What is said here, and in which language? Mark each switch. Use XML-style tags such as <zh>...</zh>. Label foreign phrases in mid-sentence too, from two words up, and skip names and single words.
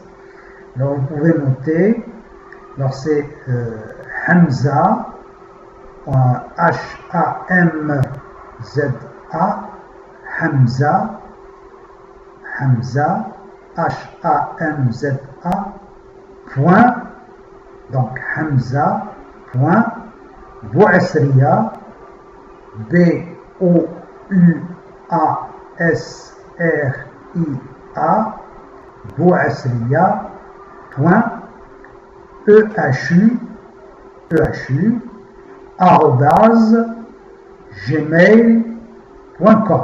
<fr>Alors vous pouvez noter, alors c'est Hamza, Hamza, Hamza, Hamza, H-A-M-Z-A, point, donc Hamza, point, Bouasria, B-O-U-A-S-R-I-A, Bouasria, point, E-H-U, arrobase, gmail.com.</fr>